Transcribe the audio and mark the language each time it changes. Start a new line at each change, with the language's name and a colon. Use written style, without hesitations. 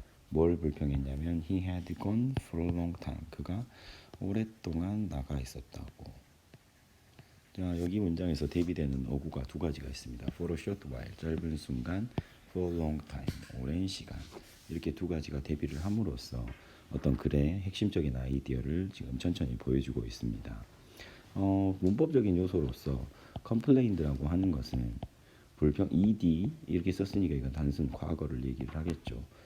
Korean: 뭘 불평했냐면
English: he had gone for a long time.
Korean: 그가 오랫동안 나가 있었다고. 자, 여기 문장에서 대비되는 어구가 두 가지가 있습니다.
English: for a short while,
Korean: 짧은 순간,
English: for a long time,
Korean: 오랜 시간. 이렇게 두 가지가 대비를 함으로써 어떤 글의 핵심적인 아이디어를 지금 천천히 보여주고 있습니다. 문법적인 요소로서 complained라고 하는 것은 불평 ed 이렇게 썼으니까 이건 단순 과거를 얘기를 하겠죠.